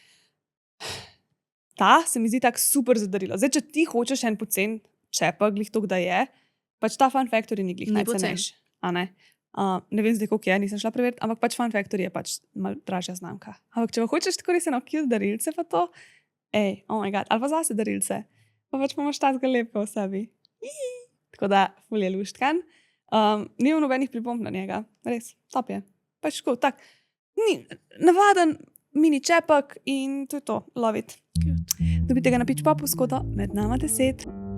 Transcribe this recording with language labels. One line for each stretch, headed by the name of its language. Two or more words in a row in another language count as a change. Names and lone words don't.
Slovenian: Ta se mi zdi tako super za darilo. Zdaj, če ti hočeš en pocen čepek, glih to, da je, pač ta Fun Factory ni glih najcenejši. Ne vem zdaj, koliko je, nisem šla preveriti, ampak pač Fun Factory je pač malo dražja znamka. Ampak če pa hočeš tako res eno cute darilce, pa to,
English: oh my god,
Slovenian: ali pa zase darilce, pa pač imaš tazga lepo v sebi. Tako da, ful je luštkan. Ni nobenih pripomb na njega, res, top je. Pač tako, ni navaden mini čepek in to je to,
English: love it.
Slovenian: Dobite ga na Pitch Popu s kodo med nama 10.